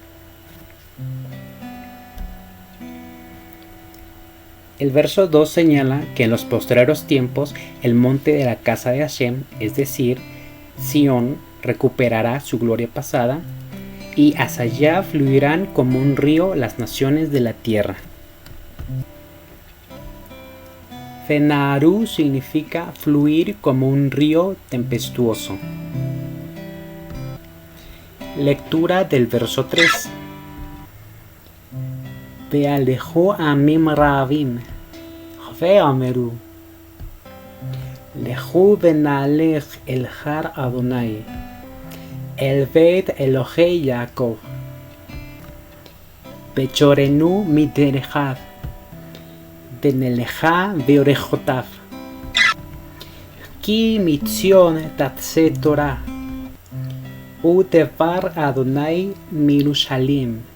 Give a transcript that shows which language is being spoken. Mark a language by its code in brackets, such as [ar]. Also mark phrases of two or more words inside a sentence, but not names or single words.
[es] El verso 2 señala que en los postreros tiempos el monte de la casa de Hashem, es decir, Sión, recuperará su gloria pasada y hacia allá fluirán como un río las naciones de la tierra. Fenaru significa fluir como un río tempestuoso. Lectura del verso 3. [he] והלכו עמים רבים ואמרו לכו ונעלה אל הר יהוה, אל בית אלהי יעקב, ויורנו מדרכיו, ונלכה בארחתיו, כי מציון תצא תורה, ודבר יהוה מירושלם.